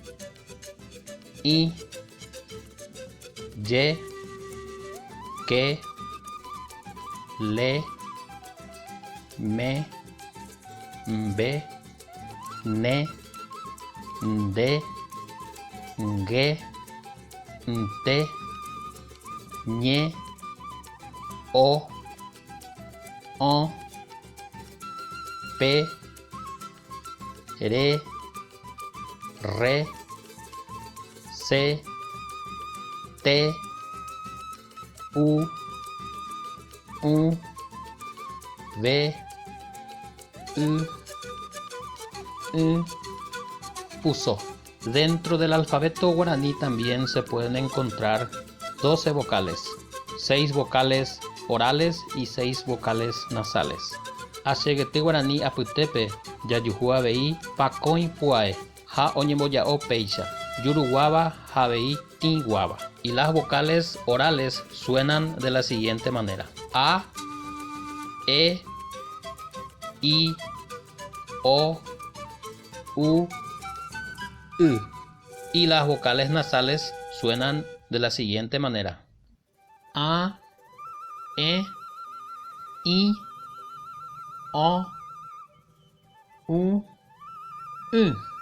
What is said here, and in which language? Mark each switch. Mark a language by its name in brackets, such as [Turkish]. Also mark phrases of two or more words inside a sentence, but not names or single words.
[Spanish] Ye, Que, Le, Me, Be, Ne, De, Ge, Te, Ñe, O, Pe, Re, Re, Se, Te, U, V, Puso. Dentro del alfabeto guaraní también se pueden encontrar 12 vocales, 6 vocales orales y 6 vocales nasales. [Guarani] Axeguete guaraní apytépe jajujua avei pakõi pu'ae ha oñemboja'o péicha juruguáva ha avei tĩguáva. [Spanish] Y las vocales orales suenan de la siguiente manera: A, E, I, O, U, U. Y las vocales nasales suenan de la siguiente manera: A, E, I, O, U, U.